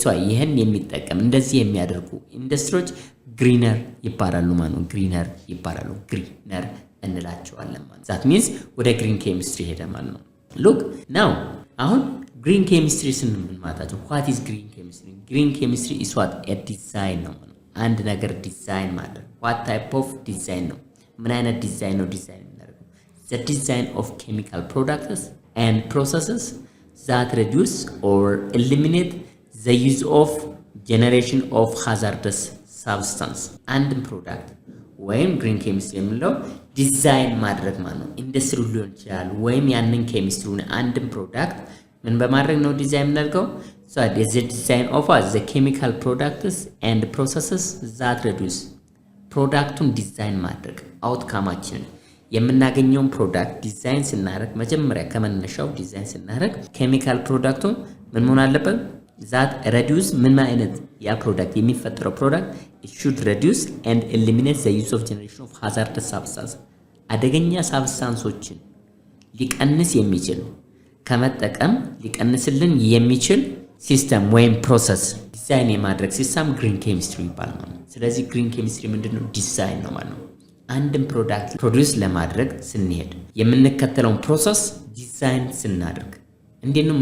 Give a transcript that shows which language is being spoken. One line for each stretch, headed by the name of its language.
Amharic: ይሄን የሚጠቀም እንደዚህ የሚያደርጉ ኢንዱስትሪዎች ግሪነር ይባላሉ ማለት ነው። ግሪነር ይባላሉ። ግሪነር እንላቸዋለን ማለት that means ወደ ግሪን ኬሚስትሪ ሄደ ማለት ነው። look now አሁን ግሪን ኬሚስትሪ ስንል ማለት ነው
English: what is green chemistry? green chemistry is what a design ነው ማለት ነው።
Amharic: አንድ ነገር ዲዛይን ማለት
English: what type of design ነው?
Amharic: ምን አይነት ዲዛይን ነው ዲዛይን የሚያደርገው?
English: the design of chemical products and processes that reduce or eliminate the use of generation of hazardous substance.
Amharic: አንድ ፕሮዳክት ወይም ግሪን ኬሚስትሪ የምንለው ዲዛይን ማድረግ ማለት ነው። ኢንዱስትሪ ሊሆን ይችላል ወይም ያንን ኬሚስትሪውን አንድን ፕሮዳክት ምን በማድረግ ነው ዲዛይን የምናደርገው?
English: so the design of the chemical products and processes that reduce
Amharic: ፕሮዳክቱን ዲዛይን ማድረግ አውትካማችንን የምናገኘውን ፕሮዳክት ዲዛይን ስናደርግ መጀመሪያ ከመነሻው ዲዛይን ስናደርግ ኬሚካል ፕሮዳክቱን ምን መሆን አለበት?
English: that reduce
Amharic: ምን አይነት ያ ፕሮዳክት የሚፈጠረው ፕሮዳክት
English: it should reduce and eliminate the use of generation of hazardous substance
Amharic: አደገኛ ሳብስታንሶችን ሊቀንስ የሚችል ከመጠቀም ሊቀንስልን የሚችል ሲስተም ወይም ፕሮሰስ ዲዛይን የማድረግ ሲስተም ግሪን ኬሚስትሪ ይባላል። ስለዚህ ግሪን ኬሚስትሪ ምንድነው? ዲዛይን ነው ማለት ነው። አንድን ፕሮዳክት ፕሮዲውስ ለማድረግ ስንሄድ የምንከተለውን ፕሮሰስ ዲዛይን ስናደርግ እንዴት ነው?